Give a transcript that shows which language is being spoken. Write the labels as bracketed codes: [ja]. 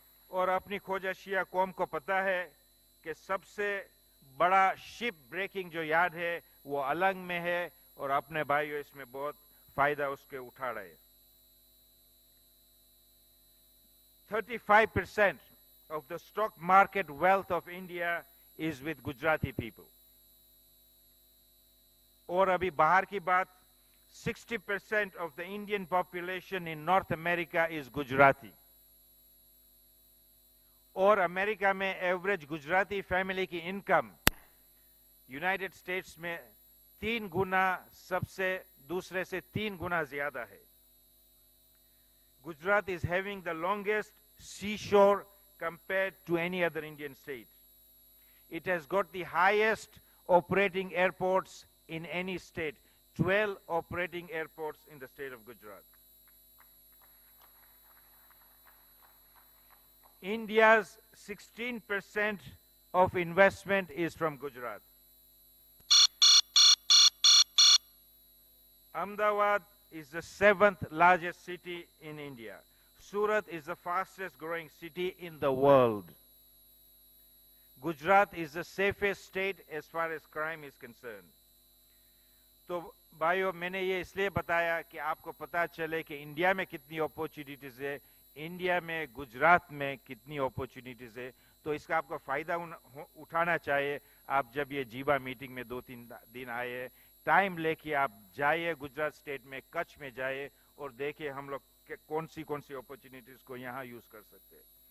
[hi] और अपनी खोजाशिया कौम को पता है कि सबसे बड़ा शिप ब्रेकिंग जो यार्ड है वो अलंग में है और अपने भाइयों इसमें बहुत फायदा उसके उठा रहे हैं. [en] 35% of the stock market wealth of India is with Gujarati people. [hi] और अभी बाहर की बात, [en] 60% of the Indian population in North America is Gujarati. [hi] और अमेरिका में एवरेज गुजराती फैमिली की इनकम यूनाइटेड स्टेट्स में 3 गुना सबसे दूसरे से 3 गुना ज्यादा है. [en] Gujarat is having the longest seashore compared to any other Indian state. It has got the highest operating airports in any state, 12 operating airports in the state of Gujarat. India's 16% of investment is from Gujarat. Ahmedabad is the 7th largest city in India. Surat is the fastest growing city in the world. Gujarat is the safest state as far as crime is concerned. [hi] तो भाइयों, मैंने ये इसलिए बताया कि आपको पता चले कि इंडिया में कितनी अपॉर्चुनिटीज है, इंडिया में गुजरात में कितनी अपॉर्चुनिटीज है. तो इसका आपको फायदा उठाना चाहिए. आप जब ये जीवा मीटिंग में 2-3 दिन आए, टाइम लेके आप जाइए गुजरात स्टेट में, कच्छ में जाइए और देखिए हम लोग कौन सी अपॉर्चुनिटीज को यहाँ यूज कर सकते हैं.